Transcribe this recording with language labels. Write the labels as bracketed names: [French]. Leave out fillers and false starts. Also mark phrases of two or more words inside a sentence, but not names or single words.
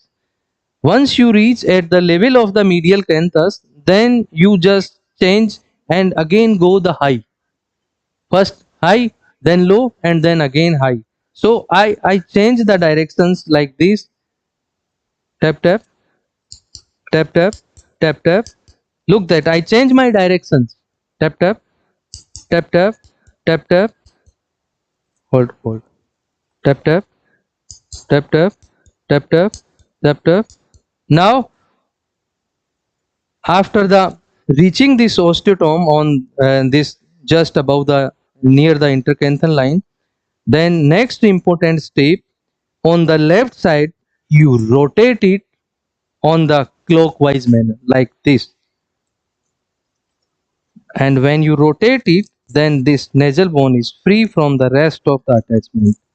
[English] Once you reach at the level of the medial canthus, then you just change and again go the high. First high, then low, and then again high. So I change the directions like this. Tap, tap, tap tap tap tap. Look that I change my directions. Tap tap tap tap tap tap, hold, tap tap tap tap tap tap tap tap. Now after the reaching this osteotome on this just above the near the intercanthal line, then next important step, on the left side you rotate it on the clockwise manner like this, and when you rotate it, then this nasal bone is free from the rest of the attachment.